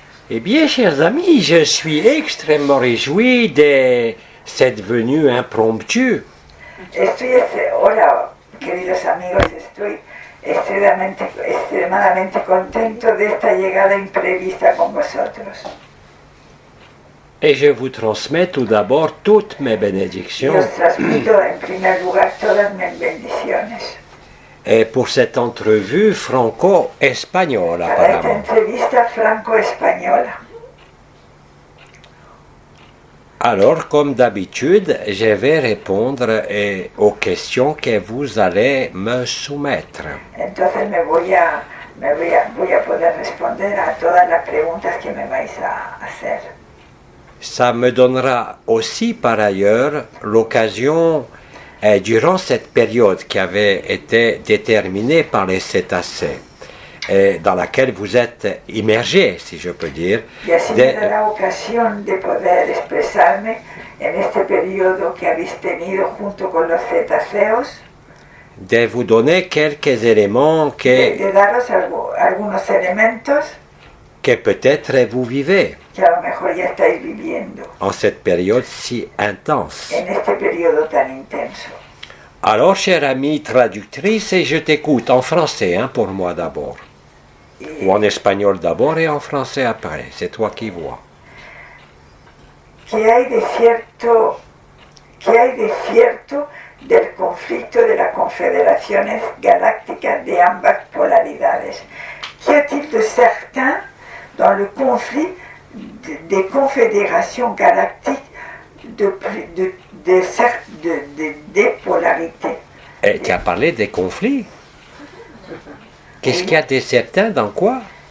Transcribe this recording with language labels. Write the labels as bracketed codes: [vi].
[fr] Eh bien, chers amis, je suis extrêmement réjoui de cette venue impromptue. [es] Hola, queridos amigos, estoy extremadamente contento de esta llegada imprevista con vosotros. [fr] Et je vous transmets tout d'abord toutes mes bénédictions. [es] Y os transmito en primer lugar todas mis bendiciones. [fr] Et pour cette entrevue franco-espagnole, [es] Para esta [fr] apparemment. [es] entrevista franco-española. [fr] Alors, comme d'habitude, je vais répondre aux questions que vous allez me soumettre. [es] Entonces voy a poder responder a todas las preguntas que me vais a hacer. [fr] Ça me donnera aussi par ailleurs l'occasion, durant cette période qui avait été déterminée par les cétacés, dans laquelle vous êtes immergé, si je peux dire, [es] Y así me dará ocasión de poder expresarme en este periodo que habéis tenido junto con los cetáceos, [fr] de vous donner quelques éléments [es] de daros algunos elementos [fr] que peut-être vous vivez [es] que a lo mejor ya estáis viviendo [fr] en cette période si intense. [es] en este periodo tan intenso. [fr] Alors, chère amie traductrice, je t'écoute en français, pour moi d'abord. Ou en espagnol d'abord et en français après. C'est toi qui vois. [es] ¿Qué hay de cierto del conflicto de las confederaciones galácticas de ambas polaridades? [fr] Qu'y a-t-il de certain dans le conflit des confédérations galactiques des polarités? Et tu as parlé des conflits. Qu'est-ce qu'il y a de certain dans quoi?